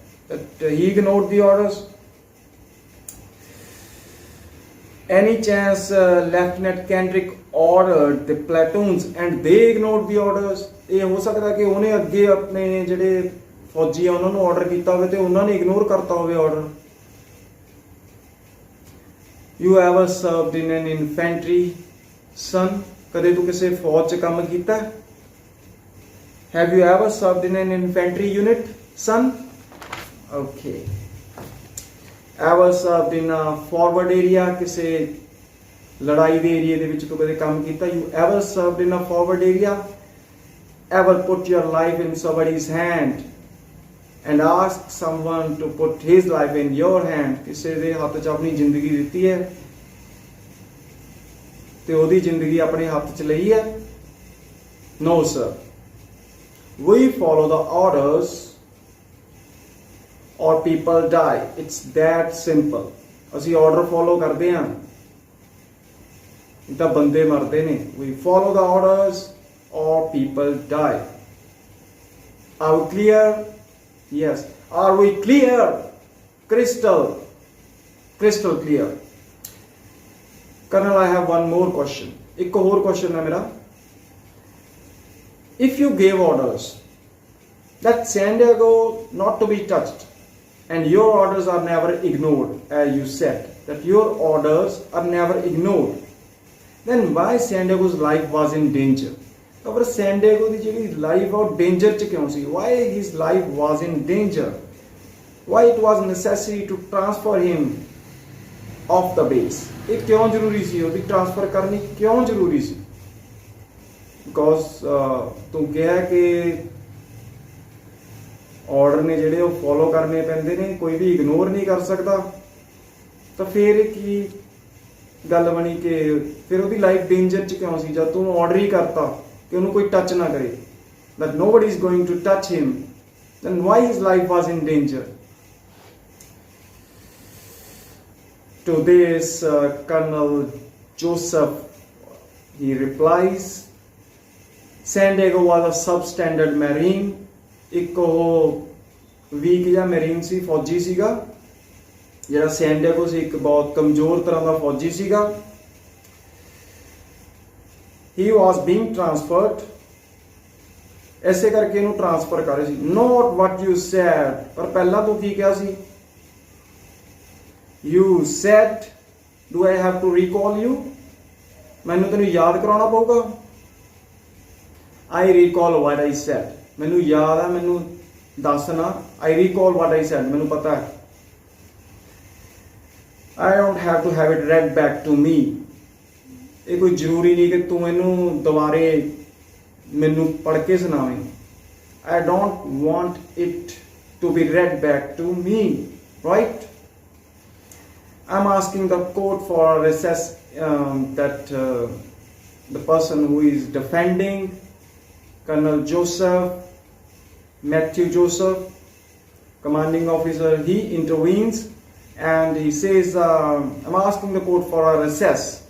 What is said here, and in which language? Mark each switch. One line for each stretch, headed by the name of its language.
English: But he ignored the orders. Any chance Lieutenant Kendrick ordered the platoons and they ignored the orders?
Punjabi: ਇਹ ਹੋ ਸਕਦਾ ਕਿ ਉਹਨੇ ਅੱਗੇ ਆਪਣੇ ਜਿਹੜੇ ਫੌਜੀ ਆ ਉਹਨਾਂ ਨੂੰ ਆਰਡਰ ਕੀਤਾ ਹੋਵੇ ਤੇ ਉਹਨਾਂ ਨੇ ਇਗਨੋਰ ਕਰਤਾ ਹੋਵੇ order.
English: You ever served in an infantry, son? ਕਦੇ ਤੂੰ ਕਿਸੇ ਫੌਜ 'ਚ ਕੰਮ ਕੀਤਾ? Have you ever served in an infantry unit, son? Okay. Ever served in a forward area?
Punjabi: ਕਿਸੇ ਲੜਾਈ ਦੇ ਏਰੀਏ ਦੇ ਵਿੱਚ ਤੂੰ ਕਦੇ ਕੰਮ ਕੀਤਾ?
English: You ever served in a forward area? Ever put your life in somebody's hand and ask someone to put his life in your hand?
Punjabi: ਕਿਸੇ ਦੇ ਹੱਥ 'ਚ ਆਪਣੀ ਜ਼ਿੰਦਗੀ ਦਿੱਤੀ ਹੈ ਤੇ ਉਹਦੀ ਜ਼ਿੰਦਗੀ ਆਪਣੇ ਹੱਥ 'ਚ ਲਈ ਹੈ?
English: No sir. We follow the orders or people die. It's that simple.
Punjabi: ਅਸੀਂ ਆਰਡਰ ਫੋਲੋ ਕਰਦੇ ਹਾਂ ਤਾਂ ਬੰਦੇ ਮਰਦੇ ਨੇ.
English: We follow the orders or people die. Are we clear? Yes. Are we clear? Crystal clear. Colonel, I have one more question.
Punjabi: ਇੱਕ ਹੋਰ question ਹੈ ਮੇਰਾ.
English: If you gave orders that San Diego not to be touched and your orders are never ignored, as you said that your orders are never ignored, then why San Diego's life was in danger?
Punjabi: ਪਰ San Diego ਦੀ ਜਿਹੜੀ life ਉਹ danger 'ਚ ਕਿਉਂ ਸੀ?
English: Why his life was in danger? Why it was necessary to transfer him off the base?
Punjabi: ਇਹ ਕਿਉਂ ਜ਼ਰੂਰੀ ਸੀ? ਉਹਦੀ transfer ਕਰਨੀ ਕਿਉਂ ਜ਼ਰੂਰੀ ਸੀ? Because ਤੂੰ ਕਿਹਾ ਕਿ ਆਰਡਰ ਨੇ ਜਿਹੜੇ ਉਹ ਫੋਲੋ ਕਰਨੇ ਪੈਂਦੇ ਨੇ, ਕੋਈ ਵੀ ਇਗਨੋਰ ਨਹੀਂ ਕਰ ਸਕਦਾ. ਤਾਂ ਫਿਰ ਕੀ ਗੱਲ ਬਣੀ ਕਿ ਫਿਰ ਉਹਦੀ ਲਾਈਫ ਡੇਂਜਰ 'ਚ ਕਿਉਂ ਸੀ? ਜਦ ਤੂੰ ਆਰਡਰ ਹੀ ਕਰਤਾ ਕਿ ਉਹਨੂੰ ਕੋਈ ਟੱਚ ਨਾ ਕਰੇ,
English: that nobody is going to touch him, then why his life was in danger? To this Colonel Joseph, he replies, San Diego was a substandard marine.
Punjabi: ਇੱਕ ਉਹ ਵੀਕ ਜਿਹਾ ਮੈਰੀਨ ਸੀ, ਫੌਜੀ ਸੀਗਾ ਜਿਹੜਾ ਸੈਨ ਡਿਏਗੋ ਸੀ, ਇੱਕ ਬਹੁਤ ਕਮਜ਼ੋਰ ਤਰ੍ਹਾਂ ਦਾ ਫੌਜੀ ਸੀਗਾ.
English: He was being transferred.
Punjabi: ਐਸੇ ਕਰਕੇ ਇਹਨੂੰ ਟ੍ਰਾਂਸਫਰ ਕਰ ਰਹੇ ਸੀ.
English: Not what you said.
Punjabi: ਪਰ ਪਹਿਲਾਂ ਤੂੰ ਕੀ ਕਿਹਾ ਸੀ?
English: You said, do I have to recall you?
Punjabi: ਮੈਨੂੰ ਤੈਨੂੰ ਯਾਦ ਕਰਾਉਣਾ ਪਊਗਾ?
English: I recall what I said.
Punjabi: ਮੈਨੂੰ ਯਾਦ ਹੈ, ਮੈਨੂੰ ਦੱਸਣਾ.
English: I recall what I said.
Punjabi: ਮੈਨੂੰ ਪਤਾ ਹੈ.
English: I don't have to have it read back to me.
Punjabi: ਇਹ ਕੋਈ ਜ਼ਰੂਰੀ ਨਹੀਂ ਕਿ ਤੂੰ ਇਹਨੂੰ ਦੁਬਾਰੇ ਮੈਨੂੰ ਪੜ੍ਹ ਕੇ ਸੁਣਾਵੇਂ.
English: I don't want it to be read back to me, right? I'm asking the court for a recess that the person who is defending Colonel Matthew Joseph, commanding officer, he intervenes and he says, I'm asking the court for a recess.